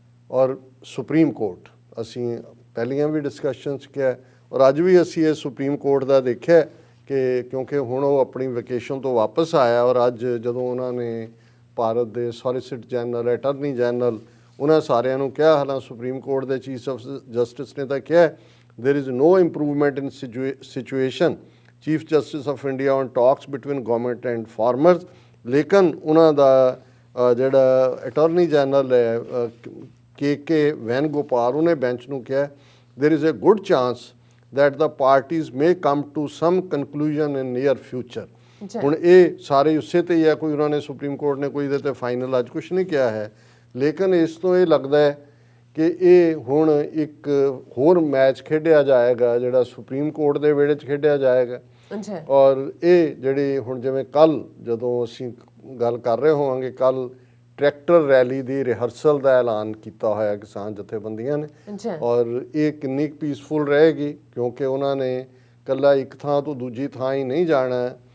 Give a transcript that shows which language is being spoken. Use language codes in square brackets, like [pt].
[pa] ਔਰ supreme court, ਅਸੀਂ ਪਹਿਲੀਆਂ ਵੀ ਡਿਸਕਸ਼ਨਸ ਕਿਹਾ ਔਰ ਅੱਜ ਵੀ ਅਸੀਂ ਇਹ ਸੁਪਰੀਮ ਕੋਰਟ ਦਾ ਦੇਖਿਆ ਕਿ ਕਿਉਂਕਿ ਹੁਣ ਉਹ ਆਪਣੀ ਵੈਕੇਸ਼ਨ ਤੋਂ ਵਾਪਸ ਆਇਆ ਔਰ ਅੱਜ ਜਦੋਂ ਉਹਨਾਂ ਨੇ ਭਾਰਤ ਦੇ ਸੋਲੀਸਿਟਰ ਜਨਰਲ, ਅਟਾਰਨੀ ਜਨਰਲ, ਉਹਨਾਂ ਸਾਰਿਆਂ ਨੂੰ ਕਿਹਾ, ਹਾਲਾਂਕਿ ਸੁਪਰੀਮ ਕੋਰਟ ਦੇ ਚੀਫ ਆਫ ਜਸਟਿਸ ਨੇ ਤਾਂ ਕਿਹਾ [en] There is no improvement in situation, chief justice of India on talks between government and farmers. [pa] ਲੇਕਿਨ ਉਹਨਾਂ ਦਾ ਜਿਹੜਾ ਅਟਾਰਨੀ ਜਨਰਲ ਹੈ KK ਵੈਨਗੋਪਾਲ, ਉਹਨੇ ਬੈਂਚ ਨੂੰ ਕਿਹਾ [en] there is a good chance that the parties may come to some conclusion in near future। [pa] ਹੁਣ ਇਹ ਸਾਰੇ ਉਸੇ ਤੇ ਹੀ ਹੈ, ਕੋਈ ਉਹਨਾਂ ਨੇ ਸੁਪਰੀਮ ਕੋਰਟ ਨੇ ਕੋਈ ਇਹਦੇ ਤੇ ਫਾਈਨਲ ਅੱਜ ਕੁਛ ਨਹੀਂ ਕਿਹਾ ਹੈ, ਲੇਕਿਨ ਇਸ ਤੋਂ ਇਹ ਲੱਗਦਾ ਹੈ ਕਿ ਇਹ ਹੁਣ ਇੱਕ ਹੋਰ ਮੈਚ ਖੇਡਿਆ ਜਾਏਗਾ ਜਿਹੜਾ ਸੁਪਰੀਮ ਕੋਰਟ ਦੇ ਵਿਹੜੇ 'ਚ ਖੇਡਿਆ ਜਾਏਗਾ। ਔਰ ਇਹ ਜਿਹੜੀ ਹੁਣ ਜਿਵੇਂ ਕੱਲ੍ਹ ਜਦੋਂ ਅਸੀਂ ਗੱਲ ਕਰ ਰਹੇ ਹੋਵਾਂਗੇ, ਕੱਲ੍ਹ ਟਰੈਕਟਰ ਰੈਲੀ ਦੀ ਰਿਹਰਸਲ ਦਾ ਐਲਾਨ ਕੀਤਾ ਹੋਇਆ ਕਿਸਾਨ ਜਥੇਬੰਦੀਆਂ ਨੇ, ਔਰ ਇਹ ਕਿੰਨੀ ਪੀਸਫੁਲ ਰਹੇਗੀ ਕਿਉਂਕਿ ਉਹਨਾਂ ਨੇ ਇਕੱਲਾ ਇੱਕ ਥਾਂ ਤੋਂ ਦੂਜੀ ਥਾਂ ਹੀ ਨਹੀਂ ਜਾਣਾ।